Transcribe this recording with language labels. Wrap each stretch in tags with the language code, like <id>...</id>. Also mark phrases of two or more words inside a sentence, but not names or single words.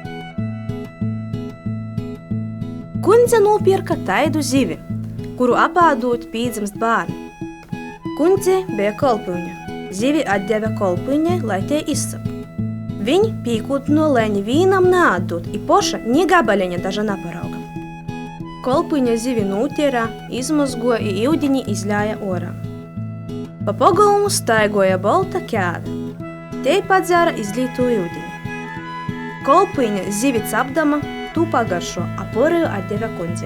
<ltg>Kundze nopirka taidu zivi, kuru apādūt pīdzimst bārni. Kundze bija kolpuņa. Zivi atdeve kolpuņai, lai tie izsap. Viņi pīkūdino, lai nevienam neatdūt, i poša ni gabaleņa daža naparauga. Kolpuņa zivi nūtierā, izmozgoja i iudiņi izļāja orā. Pa pogumu staigoja bolta kēve. Tei padzēra izlītū iudiņi. Kolpuņa zivi capdama, tū pagaršo, a poriju atdeve kundzei.</ltg>